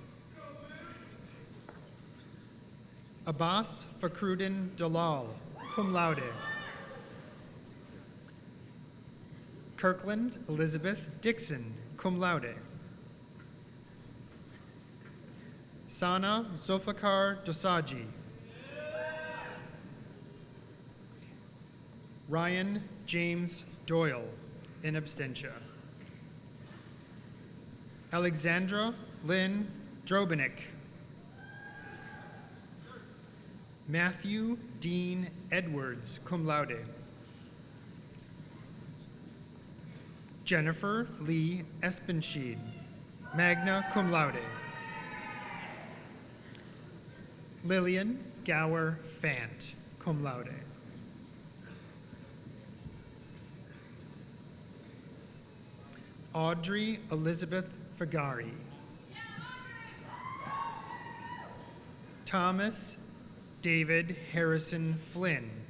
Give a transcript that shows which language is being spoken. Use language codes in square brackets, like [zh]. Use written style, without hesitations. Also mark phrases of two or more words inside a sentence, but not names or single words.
[en] Abbas Fakrudin Dalal, [la] cum laude. [en] Kirkland Elizabeth Dixon, [la] cum laude. [en] Sana Zulfikar Dosaji. Ryan James Doyle, [la] in absentia. [en] Alexandra Lynn Drobenik. Matthew Dean Edwards, [la] cum laude. [en] Jennifer Lee Espenschied, [la] magna cum laude. [en] Lillian Gower Fant, [la] cum laude. [en] Audrey Elizabeth Fagari. Thomas David Harrison Flynn.